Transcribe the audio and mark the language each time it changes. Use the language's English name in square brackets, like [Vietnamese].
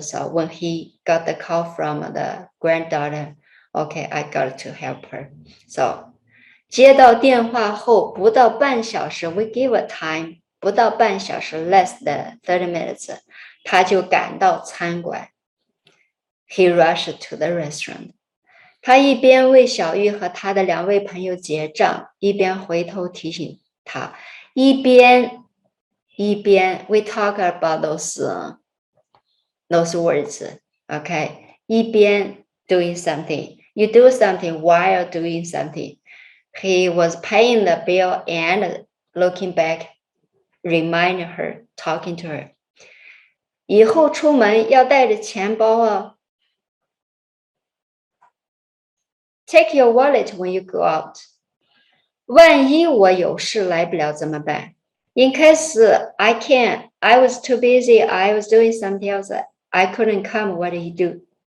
[English] So when he got the call from the granddaughter, okay, I got to help her. [Chinese] So 接到电话后不到半小时 [English] we give a time [Chinese] 不到半小时 [English] less than 30 minutes [Chinese] 他就赶到餐馆 [English] He rushed to the restaurant. [Chinese] 他一边为小玉和他的2位朋友结账，一边回头提醒他，一边 [English] we talk about those words, okay? [Chinese] 一边 [English] doing something. You do something while doing something. He was paying the bill and looking back, reminding her, talking to her. [Chinese] 以后出门要带着钱包哦。 [English] Take your wallet when you go out. [Chinese] 万一我有事来不了怎么办 [English] In case I can't, I was too busy, I was doing something else, I couldn't come, what did he do?